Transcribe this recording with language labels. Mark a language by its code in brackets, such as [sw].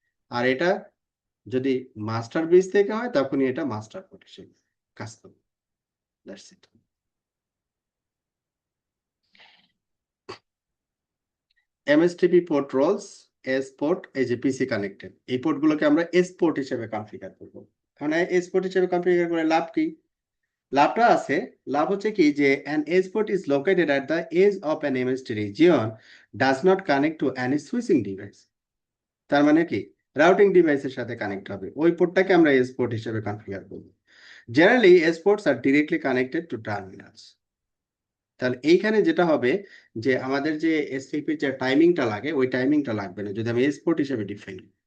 [bn] আর এটা যদি master bridge থেকে হয় তখনই এটা মাস্টার পোর্ট হিসেবে কাজ করবে। [en] That's it. [bn] এমএসটিপি port Rolle's, S port, এই যে পিসি কানেক্টেড, এই পোর্টগুলোকে আমরা এস পোর্ট হিসেবে কনফিগার করব। এখন এস পোর্ট হিসেবে কনফিগার করে লাভ কি? লাভটা আছে, লাভ হচ্ছে কি যে [en] an edge port is located at the edge of an MST region does not connect to any switching device। [bn] তার মানে কি, রাউটিং ডিভাইসের সাথে কানেক্ট হবে, ওই পোর্টটাকে আমরা এস পোর্ট হিসেবে কনফিগার করব। [en] Generally S ports are directly connected to terminals. [bn] তাহলে এইখানে যেটা হবে যে আমাদের যে এসটিপি যে টাইমিংটা লাগে, ওই টাইমিংটা লাগবে না যদি আমি এক্সপোর্ট হিসেবে ডিফাইন।